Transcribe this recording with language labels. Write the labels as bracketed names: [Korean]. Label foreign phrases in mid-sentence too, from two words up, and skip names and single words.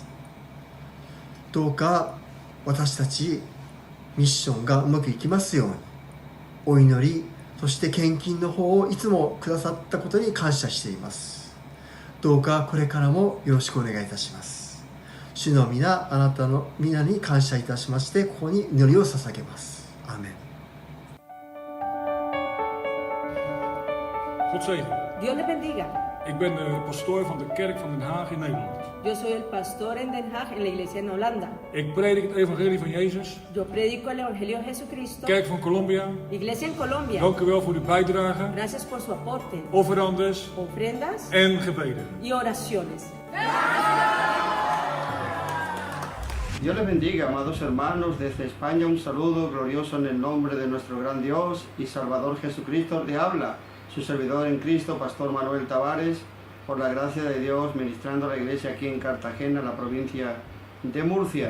[Japanese] どうか私たちミッションがうまくいきますようにお祈り、そして献金の方をいつもくださったことに感謝しています。どうかこれからもよろしくお願いいたします。主の皆、あなたの皆に感謝いたしまして、ここに祈りを捧げます。アーメン。 [Dutch] God zegen. [Spanish] Dios le bendiga. [Dutch] Ik ben de pastoor van de kerk van Den Haag in Nederland. [Spanish] Yo soy el pastor en Den Haag, en la iglesia en Holanda. [Dutch] Ik predik het evangelie van Jezus. [Spanish] Yo predico el evangelio de Jesucristo. [Dutch] Kerk van Colombia. [Spanish] Iglesia en Colombia. [Dutch] Dank u wel voor uw bijdrage. [Spanish] Gracias por su aporte. Ofrendas. Ofrendas. [Dutch] En gebeden. [Spanish] Y oraciones. Dios les bendiga, amados hermanos, desde España un saludo glorioso en el nombre de nuestro gran Dios y Salvador Jesucristo. Le habla su servidor en Cristo, Pastor Manuel Tavares, por la gracia de Dios, ministrando a la iglesia aquí en Cartagena, la provincia de Murcia.